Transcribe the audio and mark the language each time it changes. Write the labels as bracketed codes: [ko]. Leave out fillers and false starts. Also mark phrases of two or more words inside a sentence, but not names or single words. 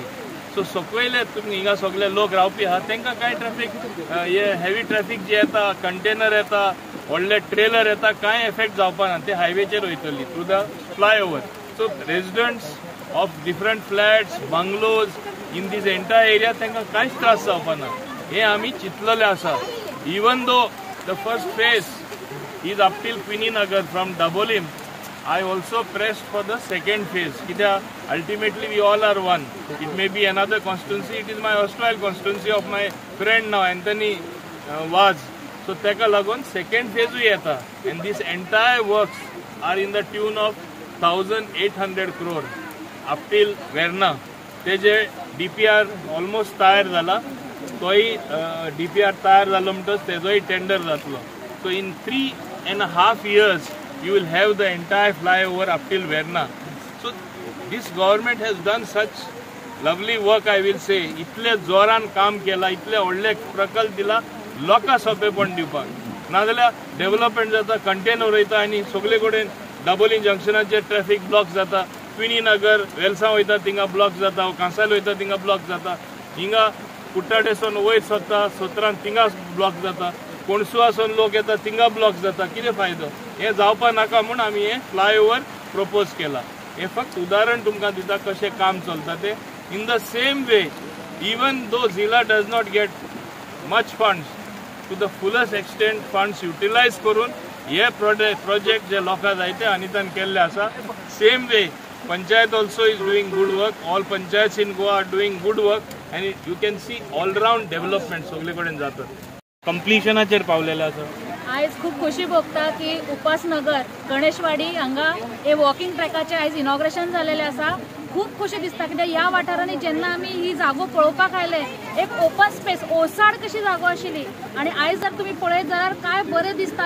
[kok] सो सकयले तुमी हिंगा सगळे लोक रावपी आहात तांकां कांय ट्रॅफिक हे [en] heavy traffic [kok] जे येता कंटेनर येता व्हडले ट्रेलर येता कांय एफेक्ट जावपाना ते हायवेचेर वयतली [en] through the flyover. So residents of different flats bungalows in this entire area [kok] तांकां कांयच त्रास जावपाना हे आमी चिंतलेले आसा। [en] Even though the first phase is up till Queeny Nagar from Dabolim I also pressed for the second phase. Ultimately, we all are one. It may be another constituency. It is my hostile constituency of my friend now, Anthony Vaz. So, [kok] teka lagun [en] second phase we yeta, and these entire works are in the tune of 1,800 crore up till Verna. [kok] Teje DPR almost tayar zala. Toy DPR tayar zalo म्हणटच तेजोय टेंडर जातलो. [en] So, in 3.5 years. You will have the entire flyover up till Verna. So this government has done such lovely work, I will say. [kok] इतले जोरान काम केला, इतले व्हडले प्रकल्प दिला, लोकां सोंपेपण दिवपाक। नाजाल्यार डेव्हलपमेंट जाता, कंटेनर वयता आनी सगळे कडेन डाबोलीम जंक्शनाचेर [en] traffic block [kok] जाता। क्विनी नगर वेलसां वयता थिंगा ब्लॉक जाता, कांसाल वयता थिंगा ब्लॉक जाता, हिंगा कुट्टाडेसून वयर सोदता सोत्रान थिंगा ब्लॉक जाता, कोणसुवासून लोक येता थिंगा ब्लॉक जाता। कितें फायदो हे जावपा नाका म्हूण आमी हे [en] flyover propose [kok] केला। हे फक्त उदाहरण तुमकां दिता कशें काम चलता ते। [en] In the same way even though Zilla does not get much funds to the fullest extent funds utilise [kok] करून हे प्रोजेक्ट जे लोकां जाय ते अनितान केल्ले आसा। [en] Same way Panchayat also is doing good work. All panchayats in Goa are doing good work and you can see allround development [kok] सगळे कडेन जाता। कंप्लिशनाचेर पावलेले आसा। आयज खूब खुशी भोगता की उपासनगर गणेशवाडी हांगा हे वॉकिंग ट्रॅकाचे आयज इनॉग्रेशन जालेले आसा खूप खुशी दिसता कित्याक ह्या वाठारांनी जेन्ना आमी ही जागो पळोवपाक आयले एक [en] open space [kok] ओसाड कशी जागो आशिल्ली आणि आयज जर तुम्ही पळयत जाल्यार काय बरें दिसता.